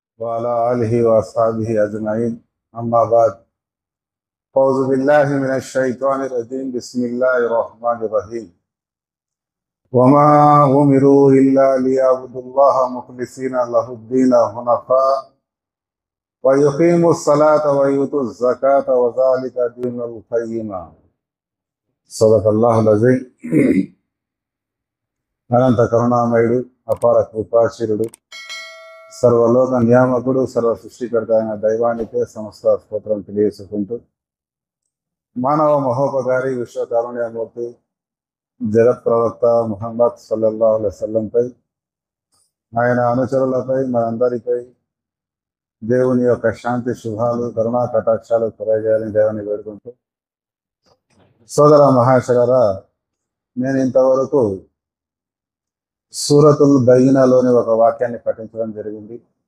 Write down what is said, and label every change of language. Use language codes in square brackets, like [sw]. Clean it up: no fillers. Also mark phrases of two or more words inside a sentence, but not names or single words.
[ar] وعلى آله وأصحابه أجمعين أما بعد أعوذ بالله من الشيطان الرجيم بسم الله الرحمن الرحيم وما أمروا إلا ليعبدوا الله مخلصين له الدين حنفاء ويقيموا الصلاة ويؤتوا الزكاة وذلك دين القيمة صدق الله العظيم [te] అనంత కరుణామయుడు అపార కృపాశీలుడు సర్వలోక నియామకుడు సర్వ సృష్టికర్త అయిన దైవానికే సమస్త స్తోత్రం తెలియజేసుకుంటూ మానవ మహోపకారి విశ్వకారుణ్యమూర్తి జగత్ ప్రవక్త ముహమ్మద్ [ar] صلى الله عليه وسلم [te] ఆయన అనుచరులపై మనందరిపై దేవుని యొక్క శాంతి శుభాలు కరుణా కటాక్షాలు కురజేయాలని దేవుని వేడుకుంటూ సోదర మహాశయరా, నేను ఇంతవరకు సూరతుల్ బయ్యినాలోని ఒక వాక్యాన్ని పఠించడం జరిగింది.